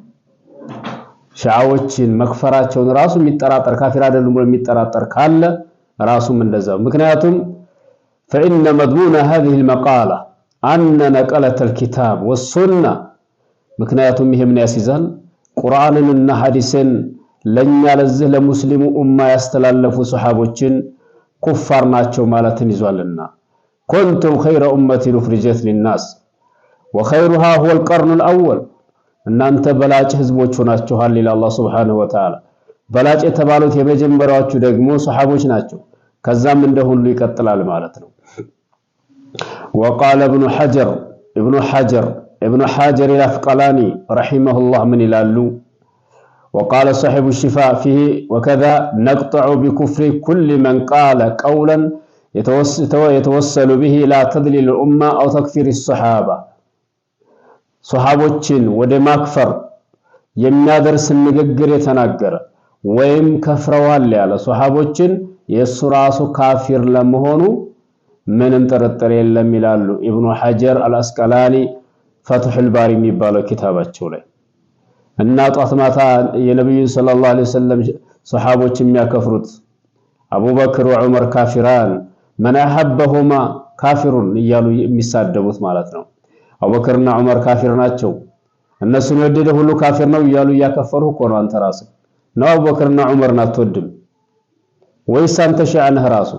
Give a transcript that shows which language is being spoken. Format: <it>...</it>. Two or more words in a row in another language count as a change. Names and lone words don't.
<am>ሺዓዎችን መክፈራቸውን ራሱ የሚጠራጠር ካፊር አይደለም ብሎ የሚጠራጠር ካለ ራሱም እንደዛው። ምክንያቱም</am> <ar>فإن مضمون هذه المقالة أن نقلة الكتاب والسنة</ar> <am>ምክንያቱም ይሄ ምን ያስይዛል ቁርአንንና ሐዲስን ለኛ ለዚህ ለሙስሊሙ ኡማ ያስተላለፉ ሱሐቦችን ኩፋር ናቸው ማለትን ይዟልና</am> <ar>كنتم خير أمة أخرجت للناس وخيرها هو القرن الأول</ar> <am>እናንተ በላጭ ህዝቦች ሆናችኋል ይላል አላህ</am> <ar>سبحانه وتعالى።</ar> <am>በላጭ የተባሉት የመጀመሪያዎቹ ደግሞ ሱሐቦች ናቸው። ከዛም እንደሁሉ ይቀጥላል ማለት ነው። وقال</am> <ar>ابن حجر العسقلاني رحمه الله من ይላሉ وقال صاحب الشفاء فيه وكذا نقطع بكفر كل من قال قولا يتوسل به لا تضليل الأمة أو تكفير الصحابة</ar> <am>ሱሐቦችን ወደ ማክፈር የሚያደርስ ንግግር የተናገረ ወይም ከፍረዋል ያለ ሱሐቦችን የሱ ራሱ ካፊር ለመሆኑ ምንም ጥርጥር የለም ይላሉ ኢብኑ ሐጀር አልአስቀላኒ ፈትሑል ባሪ የሚባለው ኪታባቸው ላይ። እና ጧት ማታ የነብዩ</am> <ar>صلى الله عليه وسلم</ar> <am>ሱሐቦች የሚያከፍሩት</am> <ar>أبو بكر وعمر كافران من أحبهما كافر</ar> <am>እያሉ የሚሳደቡት ማለት ነው። አቡበክርና ዑመር ካፊር ናቸው፣ እነሱን የወደደ ሁሉ ካፊር ነው እያሉ እያከፈሩ እኮ ነው። አንተ ራስህ ነው አቡበክርና ዑመርን አትወድም ወይስ አንተ ሺዓ ነህ ራሱ?</am>